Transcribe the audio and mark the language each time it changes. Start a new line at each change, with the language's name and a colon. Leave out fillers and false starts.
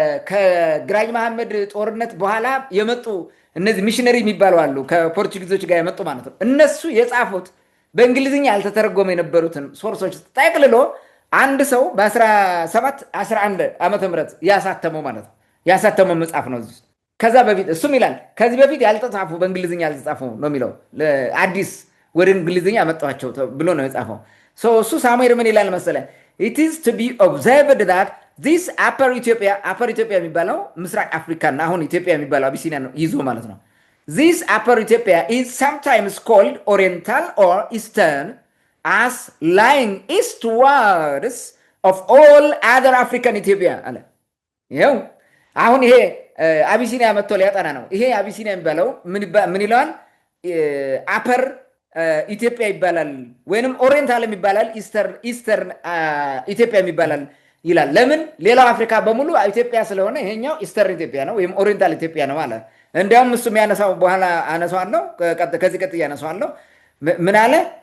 Amharic: ከግራኝ መሐመድ ጦርነት በኋላ የመጡ እነዚህ ሚሽነሪ የሚባሉ አሉ፣ ከፖርቹጊዞች ጋር የመጡ ማለት ነው። እነሱ የጻፉት በእንግሊዝኛ ያልተተረጎመ የነበሩትን ሶርሶች ጠቅልሎ አንድ ሰው በ1711 ዓመተ ምህረት ያሳተመው ማለት ነው። ያሳተመው መጽሐፍ ነው። ከዛ በፊት እሱም ይላል ከዚህ በፊት ያልተጻፉ በእንግሊዝኛ ያልተጻፉ ነው የሚለው አዲስ ወደ እንግሊዝኛ መጣቸው ብሎ ነው የጻፈው። እሱ ሳሙኤል ምን ይላል መሰለ?
English: it is to be observed that this upper Ethiopia
Amharic: የሚባለው ምስራቅ አፍሪካና አሁን ኢትዮጵያ የሚባለው አቢሲኒያ ነው ይዞ ማለት ነው።
English: this upper Ethiopia is sometimes called oriental or eastern as lying eastwards of all other African Ethiopia
Amharic: አለ። ይሄው አሁን ይሄ አቢሲኒያ መጥቶ ሊያጠና ነው። ይሄ አቢሲኒያ የሚባለው ምን ይለዋል? አፐር ኢትዮጵያ ይባላል ወይንም ኦሪየንታል ይባላል፣ ኢስተርን ኢትዮጵያ ይባላል ይላል። ለምን? ሌላው አፍሪካ በሙሉ ኢትዮጵያ ስለሆነ ይሄኛው ኢስተርን ኢትዮጵያ ነው ወይም ኦሪየንታል ኢትዮጵያ ነው አለ። እንዲያውም እሱ የሚያነሳው በኋላ አነሳዋለሁ፣ ከዚህ ቀጥዬ አነሳዋለሁ። ምን አለ?